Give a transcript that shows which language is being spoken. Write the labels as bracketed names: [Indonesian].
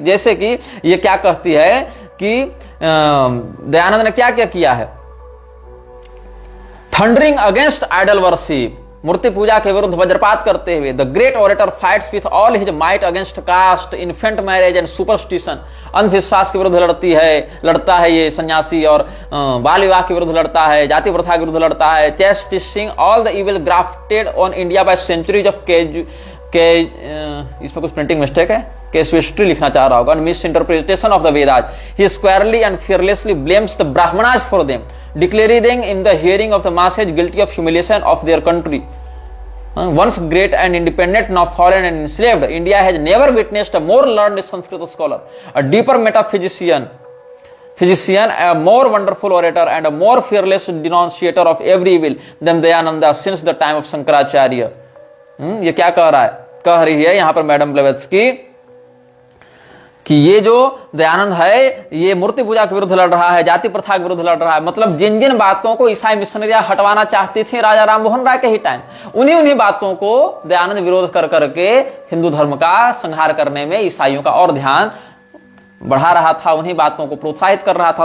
[Hindi] जैसे कि ये क्या कहती है कि दयानंद ने क्या क्या किया है, [English] thundering against idol worship, [Hindi] मूर्ति पूजा के विरुद्ध वज्रपात करते हुए, [English] the great orator fights with all his might against caste, infant marriage and superstition, [Hindi] अंधविश्वास के विरुद्ध लड़ता है ये सन्यासी, और बाल विवाह के विरुद्ध लड़ता है, जाति प्रथा के विरुद्ध लड़ता है, [English] chastising all the evil grafted on India by centuries of [Hindi] इसमें कुछ प्रिंटिंग मिस्टेक है, कैजुइस्ट्री लिखना चाह रहा होगा, [English] Misinterpretation of the Vedas. He squarely and fearlessly blames the Brahmanas for them, declaring them in the hearing of the masses guilty of humiliation of their country. Once great and independent, now fallen and enslaved, India has never witnessed a more learned Sanskrit scholar, a deeper metaphysician, a more wonderful orator, and a more fearless denunciator of every evil than Dayananda since the time of Shankaracharya. [Hindi] ये क्या कह रहा है, कह रही है यहाँ पर मैडम ब्लेवेत्स्की कि ये जो दयानंद है ये मूर्ति पूजा के विरुद्ध लड़ रहा है, जाति प्रथा के विरुद्ध लड़ रहा है। मतलब जिन जिन बातों को ईसाई मिशनरियां हटवाना चाहती थी राजा राम मोहन राय के ही टाइम, उन्हीं बातों को दयानंद विरोध कर करके हिंदू धर्म का संहार करने में ईसाइयों का और ध्यान बढ़ा रहा था, उन्हीं बातों को प्रोत्साहित कर रहा था।